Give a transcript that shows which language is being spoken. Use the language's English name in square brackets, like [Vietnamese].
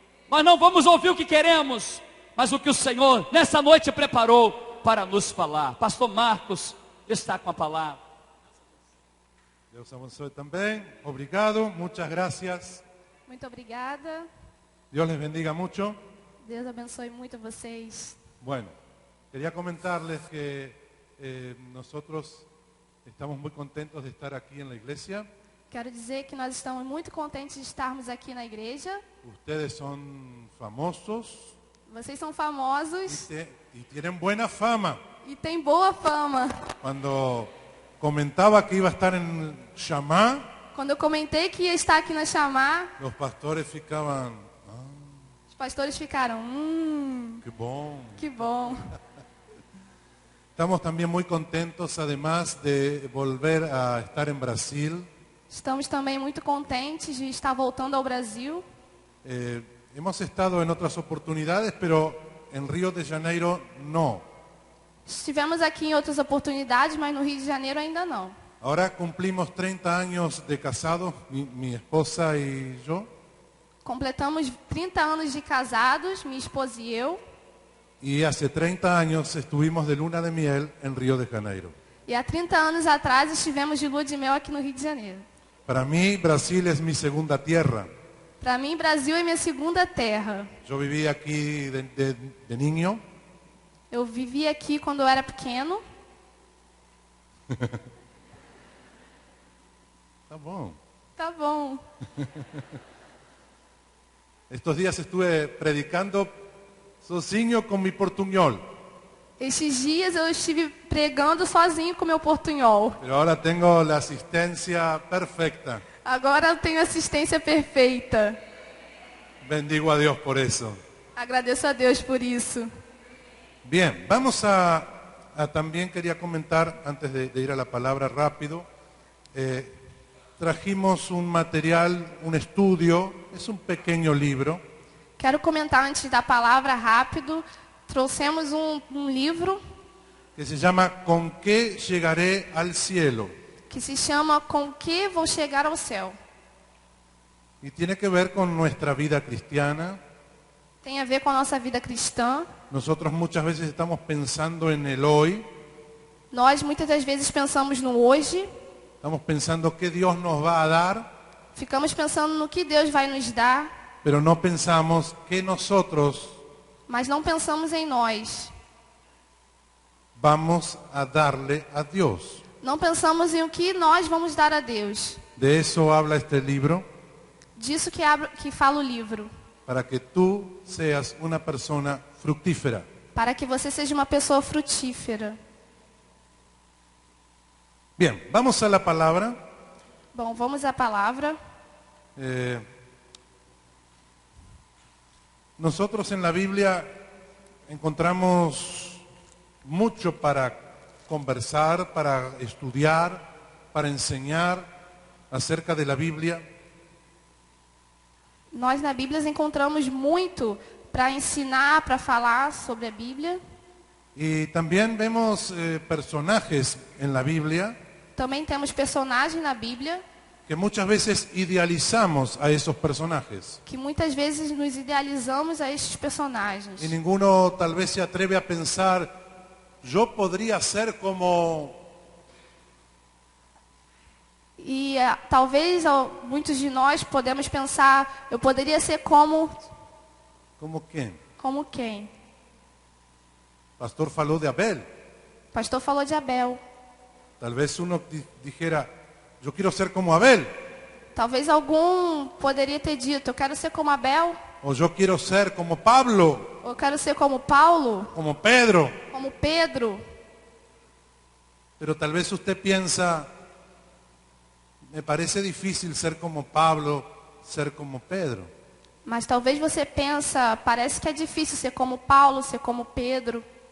[Portuguese] Nós não vamos ouvir o que queremos, mas o que o Senhor nessa noite preparou para nos falar. Pastor Marcos está com a palavra. Deus abençoe também. Obrigado, muitas gracias. Muito obrigada. [Spanish] Dios les bendiga mucho. [Portuguese] Deus abençoe muito vocês. [Spanish] Bueno, quería comentarles que nosotros estamos muy contentos de estar aquí en la iglesia. [Portuguese] Quero dizer que nós estamos muito contentes de estarmos aqui na igreja. [Spanish] Ustedes son famosos [Portuguese] Vocês são famosos [Spanish] y tienen buena fama. [Portuguese] e têm boa fama. [Spanish] Cuando comentaba que iba a estar en Shamá, [Portuguese] Quando eu comentei que ia estar aqui na Chamar, [Spanish] los pastores ficaban, [Portuguese] os pastores ficaram, qué bom. que bom. [Spanish] Estamos también muy contentos, además de volver a estar en Brasil. [Portuguese] Estamos também muito contentes de estar voltando ao Brasil. [Spanish] Hemos estado en otras oportunidades, pero en Río de Janeiro no. [Portuguese] Estivemos aqui em outras oportunidades, mas no Rio de Janeiro ainda não. [Spanish] Ahora cumplimos 30 años de casados, mi esposa y yo. [Portuguese] Completamos 30 anos de casados, minha esposa e eu. [Spanish] Y hace 30 años estuvimos de luna de miel en Río de Janeiro. [Portuguese] E há 30 anos atrás estivemos de lua de mel aqui no Rio de Janeiro. [Spanish] Para mí, Brasil es mi segunda tierra. [Portuguese] Para mim, Brasil é minha segunda terra. [Spanish] Yo viví aquí de niño. [Portuguese] Eu vivi aqui quando eu era pequeno. Tá bom. Tá bom. [Spanish] Estos días estuve predicando sozinho con mi portuñol. [Portuguese] Estes dias eu estive pregando sozinho com meu portunhol. [Spanish] Pero ahora tengo la asistencia perfecta. [Portuguese] Agora eu tenho assistência perfeita. [Spanish] Bendigo a Dios por eso. [Portuguese] Agradeço a Deus por isso. [Spanish] Bien, vamos también quería comentar, antes de ir a la palabra rápido, trajimos un material, un estudio, es un pequeño libro. [Portuguese] Quero comentar antes da palavra rápido. Trouxemos um livro [Spanish] Que se llama ¿Con qué llegaré al cielo? [Portuguese] que se chama Com que vou chegar ao céu. [Spanish] Y tiene que ver con nuestra vida cristiana. [Portuguese] Tem a ver com a nossa vida cristã. [Spanish] Nosotros muchas veces estamos pensando en el hoy. [Portuguese] Nós muitas das vezes pensamos no hoje. [Spanish] Estamos pensando qué Dios nos va a dar. [Portuguese] Ficamos pensando no que Deus vai nos dar. [Spanish] Pero no pensamos que nosotros [Portuguese] Mas não pensamos em nós. [Spanish] vamos a darle a Dios. [Portuguese] Não pensamos em o que nós vamos dar a Deus. [Spanish] De eso habla este libro, [Portuguese] Disso que fala o livro. [Spanish] para que tú seas una persona fructífera. [Portuguese] Para que você seja uma pessoa frutífera. [Spanish] Bien, vamos a la palabra. [Portuguese] Bom, vamos à palavra. [Spanish] Nosotros en la Biblia encontramos mucho para conversar, para estudiar, para enseñar acerca de la Biblia. [Portuguese] Nós na Bíblia encontramos muito para ensinar, para falar sobre a Bíblia. [Spanish] Y también vemos personajes en la Biblia [Portuguese] Também temos personagens na Bíblia [Spanish] que muchas veces idealizamos a esos personajes. [Portuguese] que muitas vezes nos idealizamos a estes personagens. [Spanish] Y ninguno tal vez se atreve a pensar, yo podría ser como... [Portuguese] E talvez muitos de nós podemos pensar, eu poderia ser como [Spanish] ¿Como quién? [Portuguese] como quem? [Spanish] El pastor faló de Abel. [Portuguese] O pastor falou de Abel. [Spanish] Tal vez uno dijera, yo quiero ser como Abel. [Portuguese] Talvez algum poderia ter dito, eu quero ser como Abel, [Spanish] O yo quiero ser como Pablo, [Portuguese] ou eu quero ser como Paulo, [Spanish] como Pedro. [Portuguese] como Pedro. [Spanish] Pero tal vez usted piensa, me parece difícil ser como Pablo, ser como Pedro. [Portuguese] Mas talvez você pensa, parece que é difícil ser como Paulo, ser como Pedro.